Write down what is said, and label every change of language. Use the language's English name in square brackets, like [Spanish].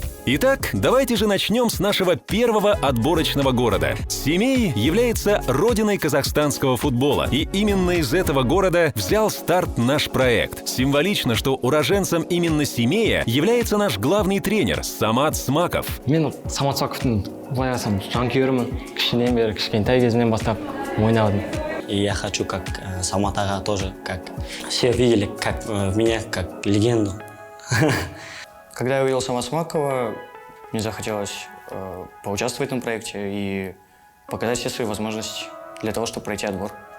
[Russian] Итак, давайте же начнем с нашего первого отборочного города. Семей является родиной казахстанского футбола, и именно из этого города взял старт наш проект. Символично, что уроженцем именно Семея является наш главный тренер Самат Смаков. [Kazakh] Мен Самат Смаковтың былай айтсам жанкүйерімін. Кішкенеден бері, кішкентай кезімнен бастап ойнадым. [Russian] И я хочу, как Самат ага, тоже, как все видели, как меня, как легенду. Когда я увидел Самата Смакова, мне захотелось поучаствовать в этом проекте и показать все свои возможности для того, чтобы пройти отбор.